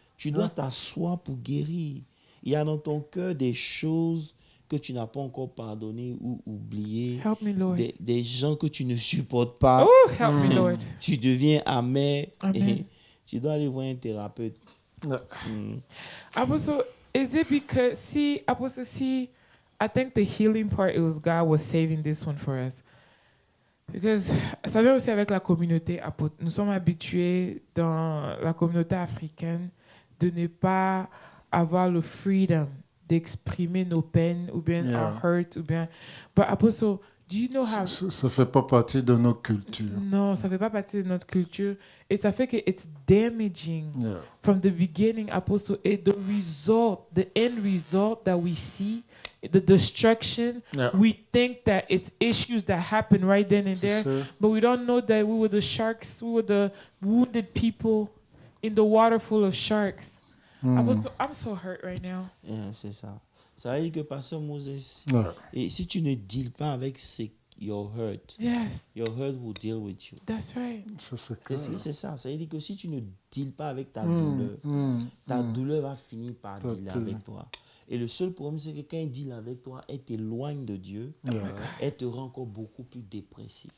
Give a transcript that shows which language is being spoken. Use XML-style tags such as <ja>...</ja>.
<fr>Tu dois t'asseoir pour guérir. Il y a dans ton cœur des choses que tu n'as pas encore pardonnées ou oubliées.</fr> <en>help me, Lord.</en> <fr>Des gens que tu ne supportes pas.</fr> <en>Oh, help me, Lord.</en> <fr>Tu deviens amer.</fr> <en>Amen.</en> <fr>Et tu dois aller voir un thérapeute.</fr> <en>Yeah. Apostle, Is it because, see, I think the healing part, it was God was saving this one for us. Because</en> <fr>ça vient aussi avec la communauté apôtre. Nous sommes habitués dans la communauté africaine de ne pas avoir le freedom d'exprimer nos peines ou bien</fr> <en>Yeah. our hurt</en> <fr>ou bien.</fr> <en>But apostle, do you know how?</en> <fr>Ça fait pas partie de nos cultures. Non, ça fait pas partie de notre culture et ça fait que</fr> <en>it's damaging Yeah. from the beginning, apostle. Et the end result that we see, the destruction, Yeah. we think that it's issues that happen right then and</en> <fr>C'est</fr> <en>there,</en> <fr>ça.</fr> <en>but we don't know that we were the sharks, we were the wounded people in the water full of sharks. Apostle, I'm so hurt right now.</en> <fr>C'est ça. Ça veut dire que Pasteur Moses, Ouais. et si tu ne deals pas avec</fr> <en>your hurt will deal with you. That's right.</en> <fr>Ça, c'est clair. C'est ça. Ça veut dire que si tu ne deals pas avec ta douleur, ta douleur va finir par dealer avec toi. Et le seul problème, c'est que quand elle deal avec toi, elle t'éloigne de Dieu, elle te rend encore beaucoup plus dépressif.</fr>